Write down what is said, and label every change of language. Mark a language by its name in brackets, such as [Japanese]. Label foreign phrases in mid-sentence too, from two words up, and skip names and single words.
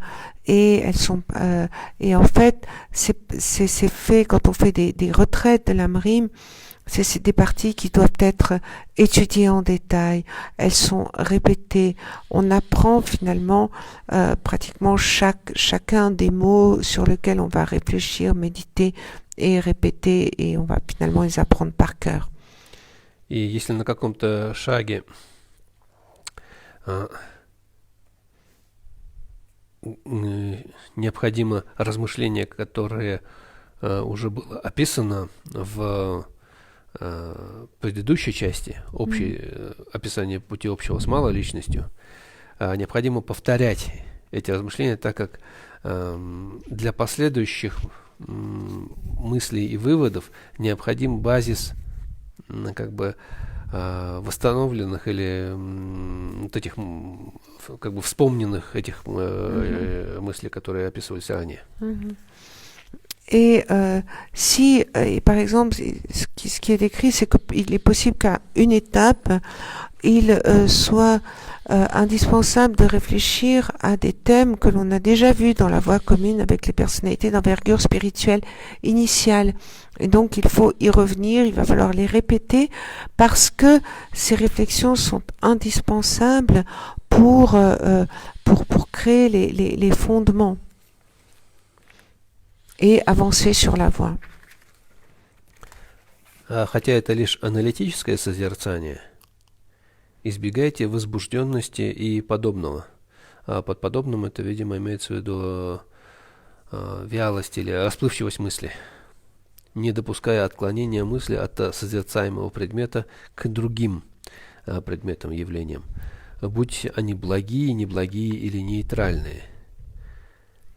[French] Et elles sont et en fait c'est fait quand on fait des retraites de l'amrim, c'est des parties qui doivent être étudiées en détail, elles sont répétées, on apprend finalement pratiquement chacun des mots sur lesquels on va réfléchir, méditer et répéter, et on va finalement les apprendre par cœur. [Russian] И если на каком-то шаге необходимо размышление, которое уже было описано в предыдущей части, описание пути общего с малой личностью, необходимо повторять эти размышления, так как для последующих мыслей и выводов необходим базис как бы восстановленных или вот этих как бы вспомненных этих мыслей, которые описывались ранее. [French] Et si, par exemple, ce qui est décrit, c'est qu'il est possible qu'à une étape, il soit indispensable de réfléchir à des thèmes que l'on a déjà vus dans la voie commune avec les personnalités d'envergure spirituelle initiale. Et donc, il faut y revenir, il va falloir les répéter parce que ces réflexions sont indispensables pour créer les fondements et avancer sur la voie. [Russian] Хотя это лишь аналитическое созерцание, избегайте возбужденности и подобного. Под подобным это, видимо, имеется в виду вялость или расплывчивость мысли, не допуская отклонения мысли от созерцаемого предмета к другим предметам, явлениям, будь они благие, неблагие или нейтральные.